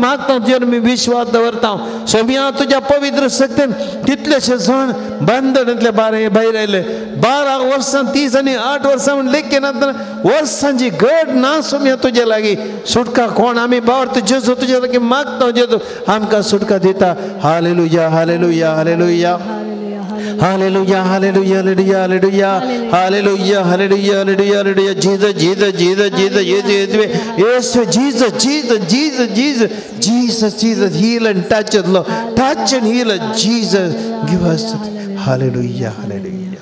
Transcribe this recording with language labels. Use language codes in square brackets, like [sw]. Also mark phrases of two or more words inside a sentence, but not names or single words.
[kok] मागता तुजेर मी विश्वास दवरता सोम्या तुज्या पवित्र शक्तीन कितलेशे जण बंदडांतले भायर आयले 12 वर्सां 30 आनी 8 वर्सां म्हण लेखीन वर्सांची घट ना सोम्या तुजे लागीं सुटका कोण आमी बावर जेजू तुजे लागीं मागता जेजू आमकां सुटका दिता [en] Hallelujah hallelujah hallelujah Hallelujah, hallelujah, hallelujah, hallelujah, hallelujah, hallelujah, hallelujah, hallelujah. Jesus, Jesus, Jesus, Jesus, Jesus, yes, Jesus, Jesus, Jesus, Jesus, Jesus, Jesus, heal and touch it, Lord. Touch and heal it, Jesus. Give us hallelujah, hallelujah.